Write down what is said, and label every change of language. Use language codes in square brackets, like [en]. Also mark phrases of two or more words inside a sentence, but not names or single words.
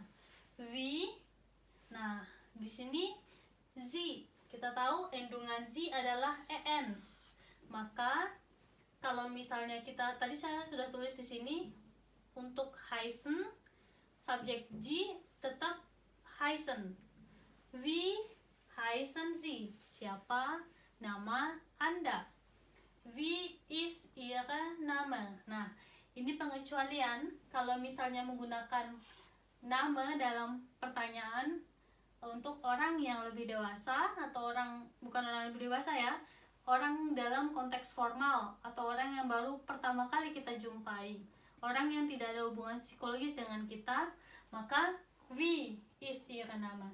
[id] Wie. Nah, di sini Sie. Kita tahu endungan Sie adalah en. Maka kalau misalnya kita tadi saya sudah tulis di sini untuk heißen subjek G tetap heißen. [de] Wie heißen Sie? [id] Siapa nama Anda? [de] Wie ist Ihre Name? [id] Nah, ini pengecualian kalau misalnya menggunakan nama dalam pertanyaan untuk orang yang lebih dewasa atau bukan orang yang lebih dewasa ya, orang dalam konteks formal atau orang yang baru pertama kali kita jumpai, orang yang tidak ada hubungan psikologis dengan kita, maka [de] wie ist Ihre Name?